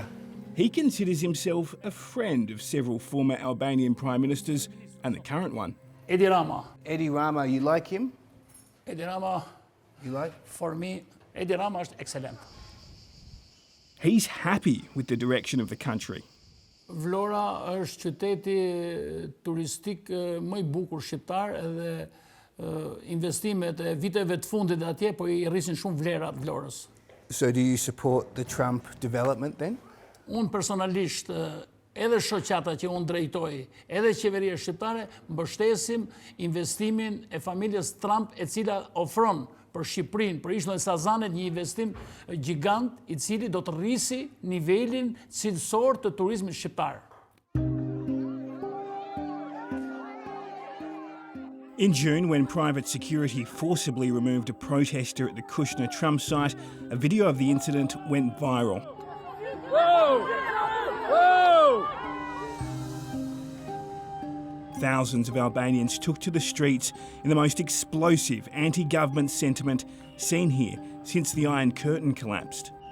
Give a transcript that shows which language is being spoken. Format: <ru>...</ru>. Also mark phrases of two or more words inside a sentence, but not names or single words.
<en>He considers himself a friend of several former Albanian prime ministers and the current one. Edi Rama. Edi Rama, you like him? Edi Rama, You like? for me, Edi Rama is excellent. He's happy with the direction of the country.</en> <sq>Vlora është qyteti turistik më I bukur shqiptar edhe investimet e viteve të fundit atje po I rrisin shumë vlerat Vlorës.</sq> <en>So do you support the Trump development then?</en> <sq>Unë personalisht edhe shoqata që unë drejtoj, edhe qeveria shqiptare, mbështesim investimin e familjes Trump e cila ofron për Shqipërinë, për Ishullin e Sazanit një investim gjigant I cili do të rrisi nivelin cilësor të turizmit shqiptar.</sq> <en>In June, when private security forcibly removed a protester at the Kushner Trump site, a video of the incident went viral. Whoa! Whoa! Thousands of Albanians took to the streets in the most explosive anti-government sentiment seen here since the Iron Curtain collapsed.</en>